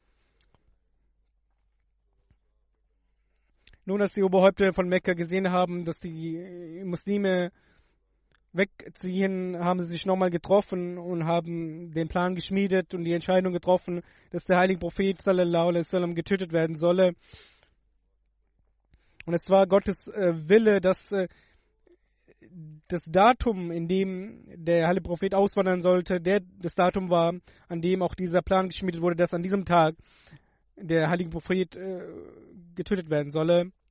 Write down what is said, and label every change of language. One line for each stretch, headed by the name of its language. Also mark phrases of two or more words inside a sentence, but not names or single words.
German: Nun, als die Oberhäupter von Mekka gesehen haben, dass die Muslime wegziehen, haben sie sich nochmal getroffen und haben den Plan geschmiedet und die Entscheidung getroffen, dass der heilige Prophet
Arabic: صلى الله عليه وسلم
German: getötet werden solle. Und es war Gottes Wille, dass das Datum, in dem der heilige Prophet auswandern sollte, das Datum war, an dem auch dieser Plan geschmiedet wurde, dass an diesem Tag der heilige Prophet getötet werden solle.